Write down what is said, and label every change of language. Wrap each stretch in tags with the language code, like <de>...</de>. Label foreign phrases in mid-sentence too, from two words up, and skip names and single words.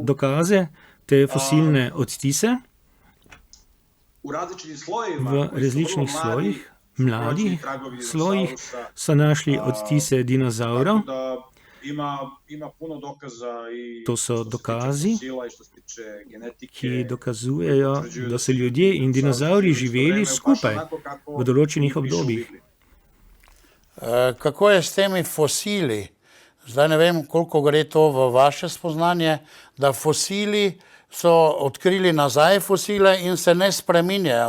<sl>dokaze, te fosilne odtise</sl> <sr>u različitim slojevima,</sr> <sl>v</sl> <sr>koji su</sr> <sl>različnih</sl> <sr>vrlo</sr> <sl>slojih,</sl> <sr>pronađeni</sr> <sl>mladih</sl> <sr>tragovi</sr> <sl>slojih</sl> <sr>dinosaurusa,</sr> <sl>so našli odtise dinozaurov.</sl> <sr>tako da ima puno dokaza i</sr> <sl>To so</sl> <sr>što se</sr> <sl>dokazi,</sl> <sr>tiče fosila i što se tiče genetike,</sr> <sl>ki dokazujejo,</sl> <sr>potvrđuju</sr> <sl>da so ljudje in dinozauri živeli skupaj v določenih obdobjih. Kako je s temi fosili? Zdaj ne vem, koliko gre to v vaše spoznanje, da fosili so odkrili nazaj fosile in se ne spreminjajo.</sl>